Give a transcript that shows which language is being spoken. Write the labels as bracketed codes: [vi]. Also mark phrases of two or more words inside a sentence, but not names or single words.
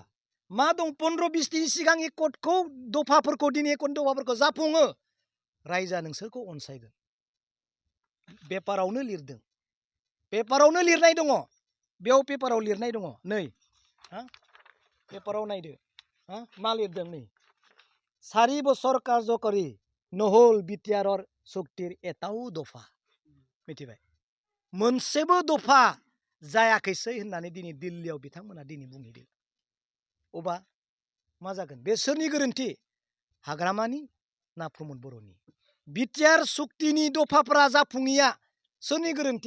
[brx] मा दं 15-20 दिननि सिगां एकटखौ दफाफोरखौ दिनै एकटनि दफाफोरखौ जाफुङो, रायजोआ नोंसोरखौ अनसायगोन। पेपारावनो लिरदों, पेपारावनो लिरनाय दङ। बेयाव पेपाराव लिरनाय दङ, नै पेपाराव नायदो, मा लिरदों नै, [as] 4 বছর কার্যকরী নহল বিটিআরর চুক্তির এটাও দফা। [brx] मिथिबाय? मोनसेबो दफा जायाखैसै होननानै दिनै दिल्लीयाव बिथांमोना दिनै बुंहैदों। अबा मा जागोन? बे सोरनि गोरोन्थि? हाग्रामानि ना प्रमद बर'नि? बिटिआर सुक्तिनि दफाफोरा जाफुङैया सोरनि गोरोन्थि?